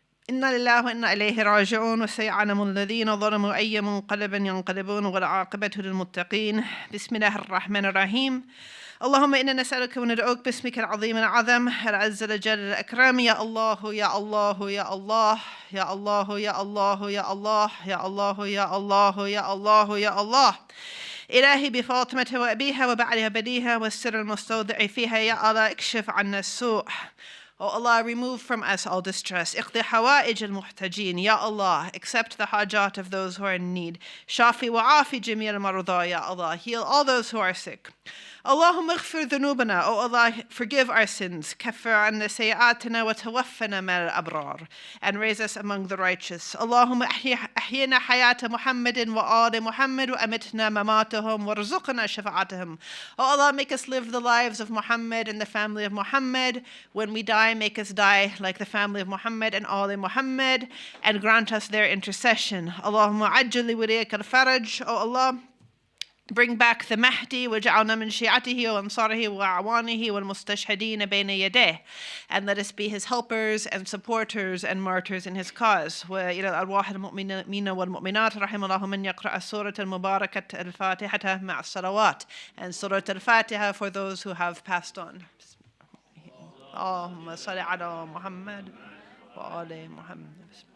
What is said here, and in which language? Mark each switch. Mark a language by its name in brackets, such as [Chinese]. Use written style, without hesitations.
[Arabic] إنا لله وإنا إليه راجعون وسيعلم الذين ظلموا أي منقلب ينقلبون والعاقبة للمتقين بسم الله الرحمن الرحيم اللهم إنا نسألك وندعوك باسمك العظيم العظم العز الجل الأكرم يا الله يا الله يا الله يا الله يا الله يا الله يا الله يا الله يا الله يا الله إلهي بفاطمة وأبيها وبعلها بديها والسر المستودع فيها يا الله اكشف عنا السوء. [English] Oh Allah, remove from us all distress. [Arabic] اقضي حوائج المحتاجين. [English] Ya Allah, accept the hajat of those who are in need. [Arabic] شافي وعافي جميع المرضى. [English] Ya Allah, heal all those who are sick. [Arabic] اللهم اغفر ذنوبنا. [English] Oh Allah, forgive our sins. [Arabic] كفر عنا سيئاتنا وتوفنا مع الأبرار. [English] And raise us among the righteous. [Arabic] اللهم أحينا حياة محمد وآل محمد وأمتنا مماتهم وارزقنا شفاعتهم. [English] Oh Allah, make us live the lives of Muhammad and the family of Muhammad. When we die, make us die like the family of Muhammad and all in Muhammad, and grant us their intercession. [Arabic] Allahumma ajjali waliyaka al-faraj. [English] Oh Allah, bring back the Mahdi [Arabic] وجعلنا من شيعته وأنصاره وأعوانه والمستشهدين بين يديه, [English] and let us be his helpers and supporters and martyrs in his cause. [Arabic] وإلى الأرواح المؤمنين والمؤمنات رحم الله من يقرأ السورة المباركة الفاتحة مع الصلوات, [English] and Surah al-Fatiha for those who have passed on. [Arabic] اللهم صل على محمد وآل محمد.